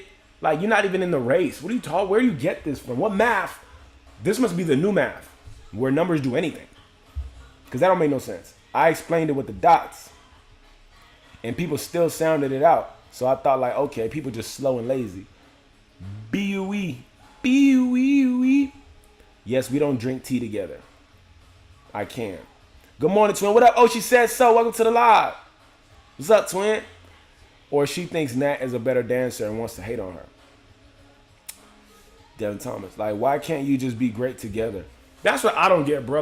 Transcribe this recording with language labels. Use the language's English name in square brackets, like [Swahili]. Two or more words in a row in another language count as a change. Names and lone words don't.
[English] Like, you're not even in the race. What are you talking? Where do you get this from? What math? This must be the new math, where numbers do anything. Because that don't make no sense. I explained it with the dots, and people still sounded it out. So I thought like, okay, people just slow and lazy. B-U-E. B-U-E-U-E. Yes, we don't drink tea together. I can. Good morning, twin. What up? Oh, she said so. Welcome to the live. What's up, twin? Or she thinks Nat is a better dancer and wants to hate on her. Devin Thomas. Like, why can't you just be great together? That's what I don't get, bro.